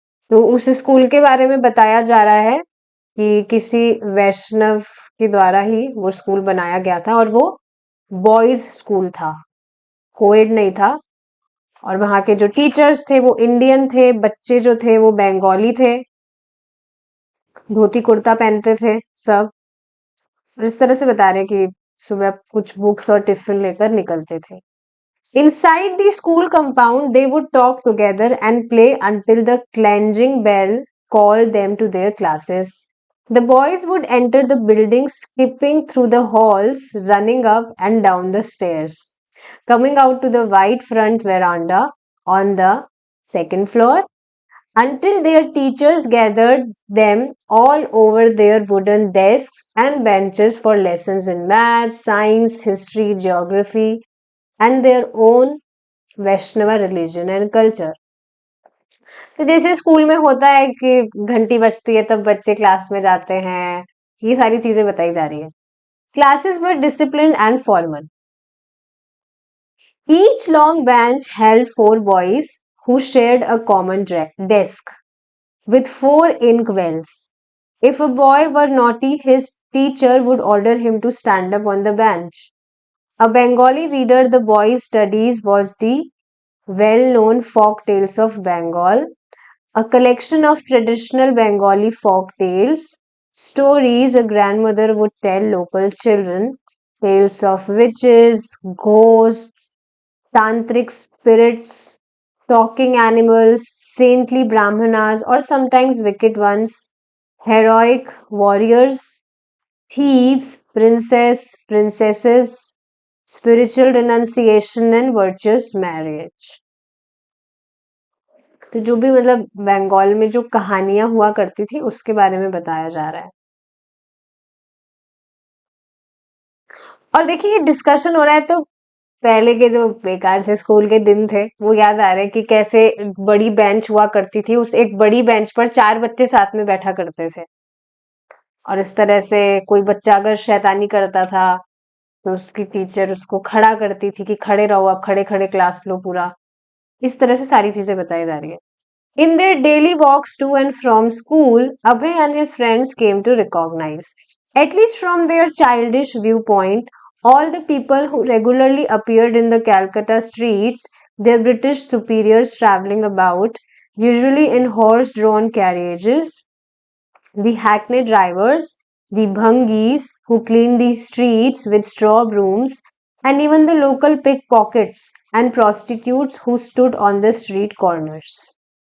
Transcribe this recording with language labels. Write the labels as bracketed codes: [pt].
[hi] तो उस स्कूल के बारे में बताया जा रहा है कि किसी वैष्णव के द्वारा ही वो स्कूल बनाया गया था, और वो बॉयज स्कूल था, कोएड नहीं था। और वहाँ के जो टीचर्स थे वो इंडियन थे, बच्चे जो थे वो बंगाली थे, धोती कुर्ता पहनते थे सब। और इस तरह से बता रहे हैं कि सुबह कुछ बुक्स और टिफिन लेकर निकलते थे। [en] Inside the school compound, they would talk together and play until the clanging bell called them to their classes. The boys would enter the building skipping through the halls, running up and down the stairs, coming out to the wide front veranda on the second floor until their teachers gathered them all over their wooden desks and benches for lessons in math, science, history, geography, and their own Vaishnav religion and culture. [hi] तो जैसे school में होता है कि घंटी बजती है तब बच्चे क्लास में जाते हैं, ये सारी चीजें बताई जा रही है। [en] Classes were discipline and formal. Each long bench held 4 boys who shared a common desk with 4 ink wells. If a boy were naughty, his teacher would order him to stand up on the bench. A Bengali reader the boys' studies was the well-known folk tales of Bengal, a collection of traditional Bengali folk tales, stories a grandmother would tell local children, tales of witches, ghosts, tantric spirits, talking animals, saintly brahmanas, or sometimes wicked ones, heroic warriors, thieves, princesses, spiritual renunciation, and virtuous marriage. [hi] तो जो भी मतलब बंगाल में जो कहानियां हुआ करती थी उसके बारे में बताया जा रहा है। और देखिए ये डिस्कशन हो रहा है तो पहले के जो बेकार से स्कूल के दिन थे वो याद आ रहे हैं कि कैसे बड़ी बेंच हुआ करती थी, उस एक बड़ी बेंच पर 4 बच्चे साथ में बैठा करते थे। और इस तरह से कोई बच्चा अगर शैतानी करता था तो उसकी टीचर उसको खड़ा करती थी कि खड़े रहो, आप खड़े खड़े क्लास लो पूरा। इस तरह से सारी चीजें बताई जा रही है। [en] In their daily walks to and from school, Abhay and his friends came to recognize, at least from their childish viewpoint, all the people who regularly appeared in the Calcutta streets, their British superiors traveling about, usually in horse drawn carriages, the hackney drivers, the bhangis who cleaned the streets with straw brooms, and even the local pickpockets and prostitutes who stood on the street corners.